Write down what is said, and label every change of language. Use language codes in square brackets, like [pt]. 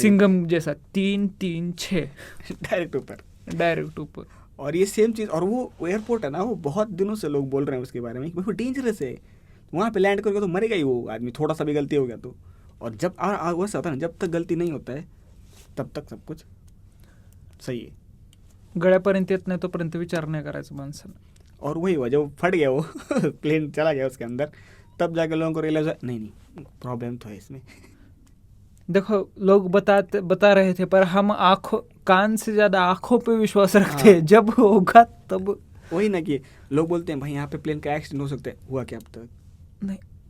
[hi] सिंघम जैसा 3-3-6 डायरेक्ट ऊपर। और ये सेम चीज़, और वो एयरपोर्ट है ना, वो बहुत दिनों से लोग बोल रहे हैं उसके बारे में कि वो डेंजरस है, वहाँ पे लैंड करके तो मरेगा ही वो आदमी, थोड़ा सा भी गलती हो गया तो। और जब वैसा होता है ना, जब तक गलती नहीं होता है तब तक सब कुछ सही है। [mr] गळ्यापर्यंत येत नाही तोपर्यंत विचार नाही करायचं माणसानं। [hi] और वही हुआ, जब फट गया वो प्लेन चला गया उसके अंदर, तब जाकर लोगों को रियलाइज हुआ नहीं प्रॉब्लम तो है इसमें। देखो लोग बता रहे थे, पर हम कान से ज़्यादा आँखों पे विश्वास रखते हैं। जब होगा तब। वही ना कि लोग बोलते हैं भाई यहाँ पे प्लेन का एक्सीडेंट हो सकता है, हुआ क्या अब तक?